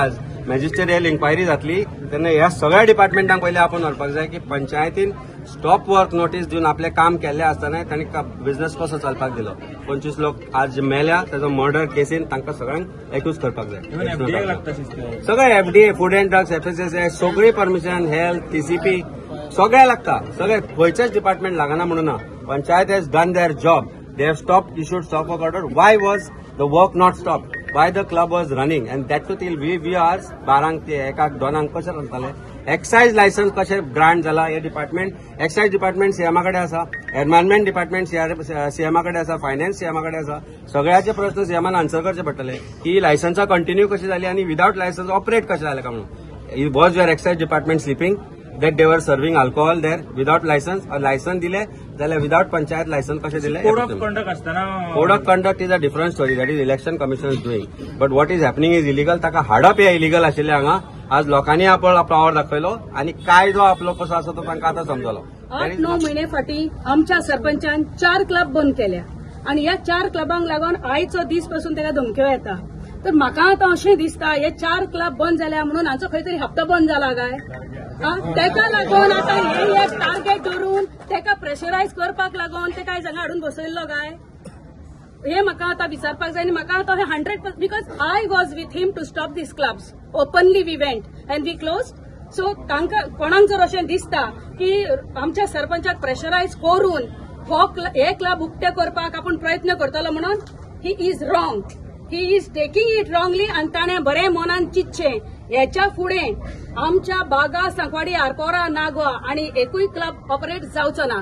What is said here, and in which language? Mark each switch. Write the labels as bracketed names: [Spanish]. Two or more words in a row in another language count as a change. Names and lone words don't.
[Konkani] आज [English] magisterial inquiry [Konkani] जातली तेन्ना ह्या सगळ्या डिपार्टमेंटांक पयलीं आपोवन व्हरपाक जाय की पंचायतीन [English] stop work notice [Konkani] दिवन आपलें काम केल्लें आसतना तांणी बिझनेस कसो चलपाक दिलो. 25 लोक आज मेल्या, ताजो मर्डर केसीन तांकां सगळ्यांक एक्यूज करपाक जाय. सगळे FDA, [English] Food and Drugs, [Konkani] FSSAI सगळी परमिशन, हेल्थ, TCP सगळे लागता. सगळे खंयचेच डिपार्टमेंट लागना म्हणून ना. [English] Panchayat has done their job. They have stopped, issued stop work order. Why was the work not stopped? Why the club was running? And that too till we hours, 12 ते 1 2 [Konkani] कशे चलताले. [English] excise license [Konkani] कशे ग्रांट जाला हे डिपार्टमेंट. [English] excise department [Konkani] CM कडेन आसा, [English] environment department [Konkani] CM कडेन आसा, फायनान्स CM कडेन आसा. सगळ्याचे प्रश्न CMन आन्सर करचे पडटले की लायसन्सां कंटिन्यू कशी जाली आनी [English] without license operate [Konkani] कशे जाले काय म्हणून. [English] Was your excise department sleeping that they were serving alcohol there without license, or license [Konkani] दिले जाल्यार [English] without पंचायत license [Konkani] कशे दिले. [English] Code of conduct [Konkani] असताना [English] code of conduct is a different story, that is election commission is doing, but what is happening is illegal. [Konkani] ताका हाडप हे इलिगल आशिल्ले. हांगा आज लोकांनी आपलो पावर दाखयलो आणि कायदो आपलो कसो आसा तो तांकां आतां समजलो. 8-9 महिने फाटी आमच्या सरपंचान 4 क्लब बंद केल्या आणि ह्या 4 क्लबांक लागून आयचो दीस पासून ताका धमक्यो येता. तर म्हाका आतां अशें दिसता हे 4 क्लब बंद जाल्या म्हणून हांचो खंय तरी हप्तो बंद जाला काय. तेका लागून आता हे एक टार्गेट धरून तेका प्रेशरायज करपाक लागून ते काय जागा हाडून बसयल्लो काय, हे म्हाका आतां विचारपाक जाय. आनी म्हाका आतां [English] 100% because I was with him to stop these clubs. Openly we went and we close. [Konkani] सो तांकां कोणाक जर अशें दिसता की आमच्या सरपंचाक प्रेशरायज करून हे क्लब उक्ते करपाक आपूण प्रयत्न करतलो म्हणून, [English] he is wrong. He is taking it wrongly [Konkani] आनी ताणें बरें मनान चिंतचें ह्याच्या फुडें आमच्या बागा, सांकवाडी, आरपोरा, नागवा आणि एकूय क्लब ऑपरेट जावचो ना.